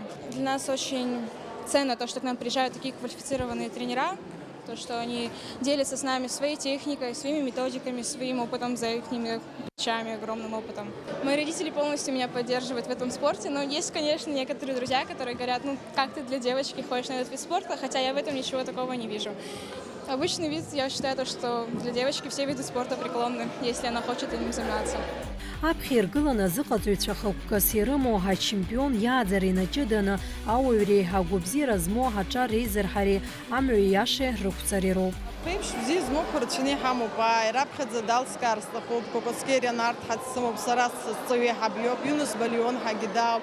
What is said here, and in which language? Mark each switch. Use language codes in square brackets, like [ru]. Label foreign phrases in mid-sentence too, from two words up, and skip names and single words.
[ru] Для нас очень ценно то, что к нам приезжают такие квалифицированные тренера, то, что они делятся с нами своей техникой, своими методиками, своим опытом за их огромным опытом. Мои родители полностью меня поддерживают в этом спорте, но есть, конечно, некоторые друзья, которые говорят, ну как ты для девочки ходишь на этот вид спорта, хотя я в этом ничего такого не вижу. Обычный вид, я считаю, то, что для девочки все виды спорта преклонны, если она хочет этим заниматься. [ab] Аԥхьиргыланы зыҟаҵаҩцәа хықәкыс ирымоу ҳачемпион иааӡара ҷыданы ауаҩреи ҳагәыбзиара змоу ҳаҿар реизырҳареи амҩа иашеи рықәҵареи роуп. Еиԥш бзиа змоуқәа рацәаны иҳамоуп. Раԥхьаӡа далскаар сҭахуп, Кокоскериа Нарҭ сымоуп, сара сҵаҩы ҳабиоуп, Юнус Балион ҳагьы даауп.